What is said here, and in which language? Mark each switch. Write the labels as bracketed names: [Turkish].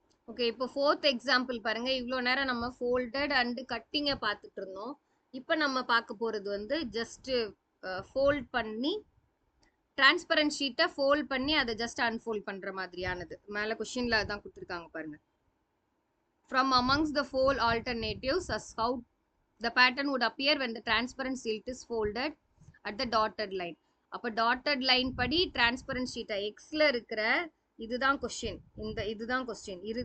[Tamil] Okay, இப்போ 4th example பாருங்க. இவ்வளோ நேரம் நம்ம ஃபோல்டட் அண்ட் கட்டிங்கை பார்த்துட்டு இருந்தோம். இப்போ நம்ம பார்க்க போறது வந்து ஜஸ்ட் ஃபோல்ட் பண்ணி டிரான்ஸ்பரண்ட் ஷீட்டை ஃபோல்ட் பண்ணி அதை ஜஸ்ட் அன்ஃபோல்ட் பண்ற மாதிரியானது. மேல கொஸ்டின்ல அதான் கொடுத்துருக்காங்க பாருங்க. [English] From amongst the four alternatives as how the pattern would appear when the transparent sheet is folded at the dotted line. [Tamil] அப்போ dotted line படி transparent sheet எக்ஸ்ல இருக்கிற இதுதான் கொஸ்டின், இதுதான் கொஸ்டின்.